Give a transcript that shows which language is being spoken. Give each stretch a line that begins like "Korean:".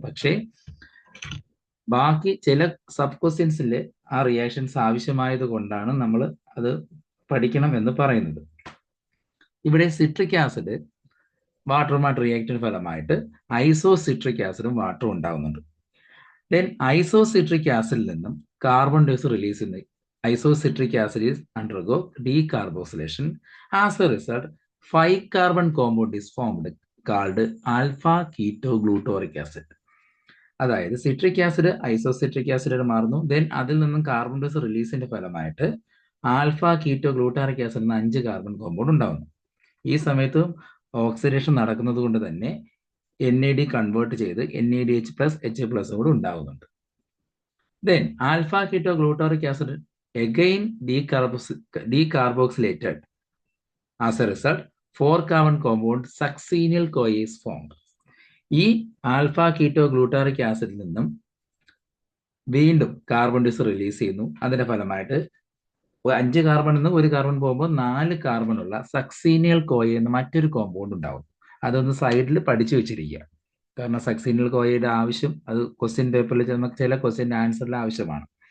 Malayalam: പക്ഷേ ബാക്കി ചില സബ് ക്വസ്റ്റ്യൻസിൽ ആ റിയാക്ഷൻസ് ആവശ്യമായത് കൊണ്ടാണ് നമ്മൾ അത് പഠിക്കണം എന്ന് പറയുന്നത്. ഇവിടെ സിട്രിക് ആസിഡ് വാട്ടറുമായിട്ട് റിയാക്റ്റിന് ഫലമായിട്ട് ഐസോസിട്രിക് ആസിഡും വാട്ടറും ഉണ്ടാകുന്നുണ്ട്. ദെൻ ഐസോസിട്രിക് ആസിഡിൽ നിന്നും കാർബൺ ഡൈ ഓക്സൈഡ് റിലീസ് ചെയ്യുന്ന
English: Isocitric acid is undergo decarboxylation. As a result 5 carbon compound is formed called alpha ketoglutaric acid.
Malayalam: അതായത് സിട്രിക് ആസിഡ് ഐസോസിട്രിക് ആസിഡ് മാറുന്നു. ദെൻ അതിൽ നിന്നും കാർബൺ ഡൈ ഓക്സൈഡ് റിലീസിന്റെ ഫലമായിട്ട് ആൽഫ കീറ്റോഗ്ലൂട്ടാറിക് ആസിഡ് എന്ന 5 കാർബൺ കോമ്പൗണ്ട് ഉണ്ടാകുന്നു. ഈ സമയത്ത് ഓക്സിഡേഷൻ നടക്കുന്നത് കൊണ്ട് തന്നെ NAD കൺവേർട്ട് ചെയ്ത് NADH+H+ കൂടെ ഉണ്ടാകുന്നുണ്ട്.
English: Then alpha ketoglutaric acid again decarboxylated. As a result, 4 carbon compound succinyl CoA is formed.
Malayalam: ഈ ആൽഫ കീറ്റോഗ്ലൂട്ടാറിക് ആസിഡിൽ നിന്നും വീണ്ടും കാർബൺ ഡൈ ഓക്സൈഡ് റിലീസ് ചെയ്യുന്നു. അതിന്റെ ഫലമായിട്ട് 5 കാർബൺ നിന്ന് 1 കാർബൺ പോകുമ്പോൾ 4 കാർബൺ ഉള്ള സക്സീനിയൽ കോയ എന്ന മറ്റൊരു കോമ്പൗണ്ട് ഉണ്ടാവും. അതൊന്ന് സൈഡിൽ പഠിച്ചു വെച്ചിരിക്കുക. കാരണം സക്സീനിയൽ കോയയുടെ ആവശ്യം അത് ക്വസ്റ്റ്യൻ പേപ്പറിൽ ചില ക്വസ്റ്റ്യൻ ആൻസറിൽ ആവശ്യമാണ്.